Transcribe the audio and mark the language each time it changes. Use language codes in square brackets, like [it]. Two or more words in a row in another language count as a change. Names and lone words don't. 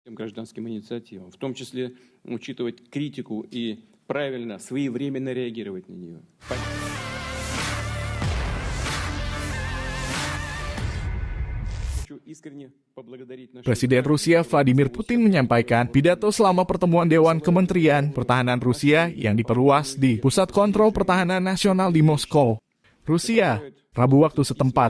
[ru] гражданским инициативам, в том числе учитывать критику и правильно, своевременно реагировать на нее. [id] Presiden Rusia Vladimir Putin menyampaikan pidato selama pertemuan Dewan Kementerian Pertahanan Rusia yang diperluas di Pusat Kontrol Pertahanan Nasional di Moskow, Rusia, Rabu waktu setempat.